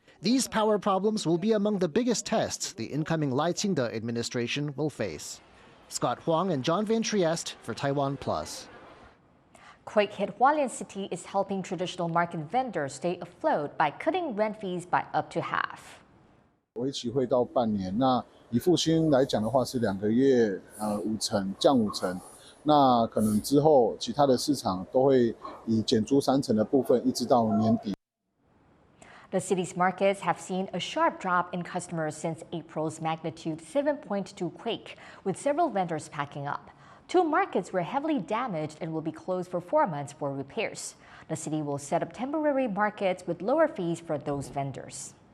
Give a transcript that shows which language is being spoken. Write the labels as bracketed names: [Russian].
[English] These power problems will be among the biggest tests the incoming Lai Ching-te administration will face. Scott Huang and John Van Trieste for TaiwanPlus. Quake-hit Hualien City is helping traditional market vendors stay afloat by cutting rent fees by up to half. [Chinese] 为期会到半年，那以复兴来讲的话是2个月，5成降5成，那可能之后其他的市场都会以减租3成的部分，一直到年底。 [English] The city's markets have seen a sharp drop in customers since April's magnitude 7.2 quake, with several vendors packing up. 2 markets were heavily damaged and will be closed for 4 months for repairs. The city will set up temporary markets with lower fees for those vendors.